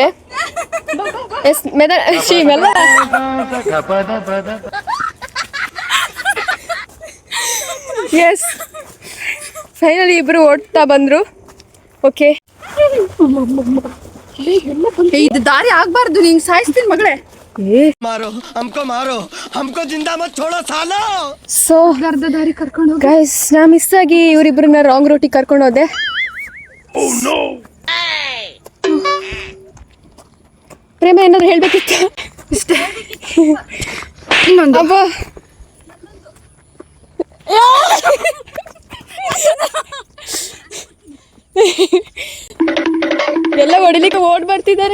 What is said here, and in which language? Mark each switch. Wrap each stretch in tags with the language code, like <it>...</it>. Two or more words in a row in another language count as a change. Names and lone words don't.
<kn>ಎಸ್ ಮೆದ ಮೆಲ್ಲ. ಎಸ್, ಫೈನಲಿ ಇಬ್ರು ಓಡ್ತಾ ಬಂದ್ರು. ಓಕೆ, ಇದು ದಾರಿ ಆಗ್ಬಾರ್ದು, ನೀನ್ ಸಾಯಿಸ್ತೀನಿ ಮಗಳೇ.</kn> <hi>हमको जिंदा मत छोड़ो सालो.</hi> <kn>ಸೊ ಅರ್ಧ ದಾರಿ ಕರ್ಕೊಂಡು ಹೋಗಿ ಗೈಸ್, ನಾ ಮಿಸ್ ಆಗಿ ಇವರಿಬ್ರನ್ನ</kn> <en>wrong route</en> <kn>ಕರ್ಕೊಂಡು ಹೋದೆ. ಪ್ರೇಮ ಏನಾದ್ರು ಹೇಳ್ಬೇಕಿತ್ತು? ಇಷ್ಟೇ. ಇನ್ನೊಂದು ಅಬ್ಬ, ಎಲ್ಲ ಹೊಡಿಲಿಕ್ಕೆ ಓಡ್ ಬರ್ತಿದ್ದಾರೆ.</kn>